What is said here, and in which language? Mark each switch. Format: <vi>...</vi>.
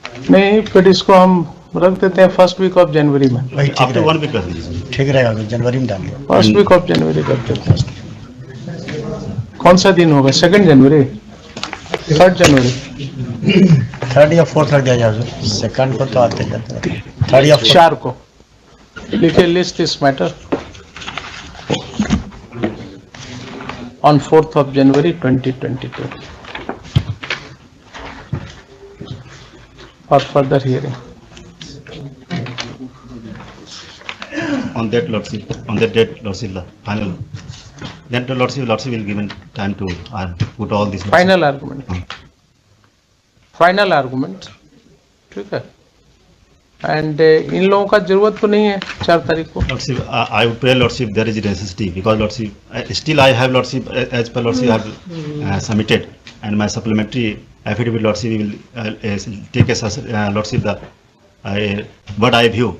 <hi>नहीं, फिर इसको हम रख देते हैं</hi> <en>first week of January</en> <hi>में। वही ठीक</hi> <en>After</en> <hi>रहेगा,</hi> <en>1 week, Lordship.</en> <hi>ठीक रहेगा, जनवरी में डालिए।</hi> <en>first week of January</en> <hi>कर देते हैं। कौन सा दिन होगा? 2 जनवरी, 3 जनवरी, 3rd या 4th रख दिया जाए। 2nd को तो आते जाते हैं, 3rd या 4th। 4 को लिखिए</hi> <en>List this matter on 4th of January 2022 for further hearing. On that, Lordship, on that date, Lordship, the final. Then the Lordship will given time to put all these. Final argument, final argument,</en> <hi>ठीक है। And in लोगों का जरूरत तो नहीं है 4 तारीख को।</hi> <en>Lordship, I would pray Lordship there is necessity because Lordship, still I have Lordship, as per Lordship I have submitted and my supplementary affidavit Lordship will take as Lordship the what I view.</en>